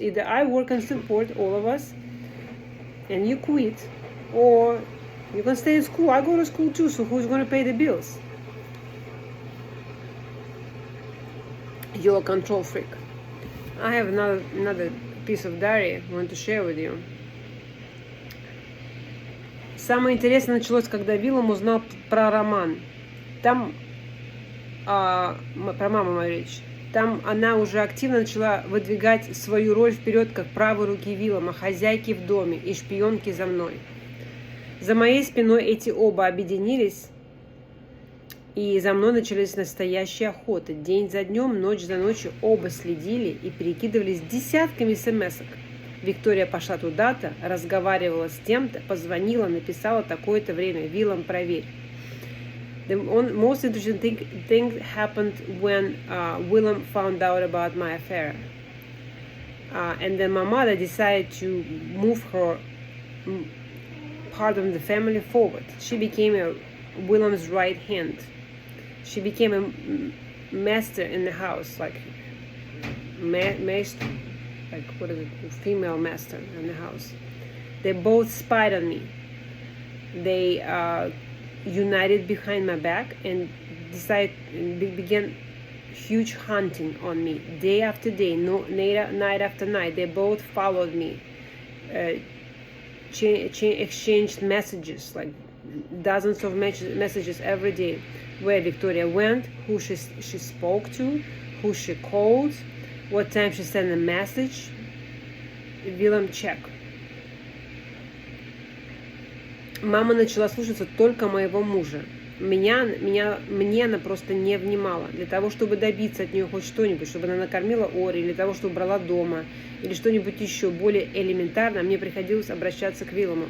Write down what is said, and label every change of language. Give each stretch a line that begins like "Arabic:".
English: Either I work and support all of us, and you quit, or you can stay in school. I go to school too, so who's going to pay the bills? You're a control freak. I have another piece of diary I want to share with you.
Russian: Самое интересное началось, когда Виллэм узнал про роман. Там про маму мою речь. Там она уже активно начала выдвигать свою роль вперед, как правой руки Виллэма, хозяйки в доме и шпионки за мной. За моей спиной эти оба объединились, и за мной начались настоящие охоты. День за днем, ночь за ночью оба следили и перекидывались десятками смс-ок. Виктория пошла туда-то, разговаривала с тем-то, позвонила, написала такое-то время. Виллэм, проверь.
English: The most interesting thing happened when Willem found out about my affair. And then my mother decided to move her part of the family forward. She became Willem's right hand. She became a master in the house, like master, like what is it, female master in the house. They both spied on me. They united behind my back and began huge hunting on me day after day, night after night. They both followed me, exchanged messages, like dozens of messages every day, where Victoria went, who she spoke to, who she called, what time she sent a message. Виллэм, check.
Russian: Мама начала слушаться только моего мужа. Мне она просто не внимала. Для того, чтобы добиться от нее хоть что-нибудь, чтобы она накормила Ори, или того, чтобы брала дома, или что-нибудь еще более элементарно, мне приходилось обращаться к Виллэму.